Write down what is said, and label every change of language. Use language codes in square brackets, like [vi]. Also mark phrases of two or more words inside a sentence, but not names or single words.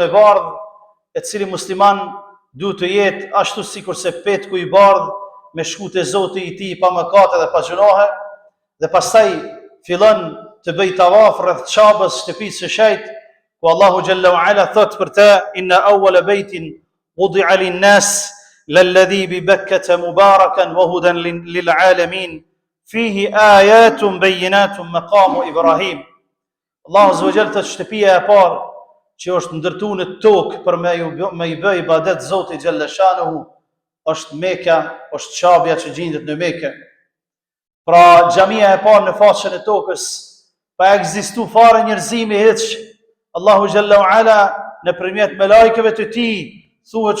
[sq] e bardhë, e cili musliman duhet të jetë ashtu sikurse petku I bardhë me shkute Zoti I tij pa mëkate dhe pa gjunohe, dhe pastaj fillon të bëj tavaf rreth Çabës, shtëpisë së Shejt, ku Allahu [ar] جل وعلا [sq] thot për të: [ar] إن أول بيت وضع للناس للذي ببكة مباركا وهدى للعالمين فيه آيات بينات مقام إبراهيم. [sq] Allahu [ar] عز وجل [sq] thot shtëpia e parë që është ndërtuar në tokë për me I bë ibadet Zotit [ar] جل شأنه [sq] është Mekka, është Çabja që gjendet në Mekë. Pra xhamia e parë në faqen e tokës, pa ekzistu fare njerëzimi hiç, Allahu [ar] جل وعلا [sq] nëpërmjet melajkeve të tij thuhet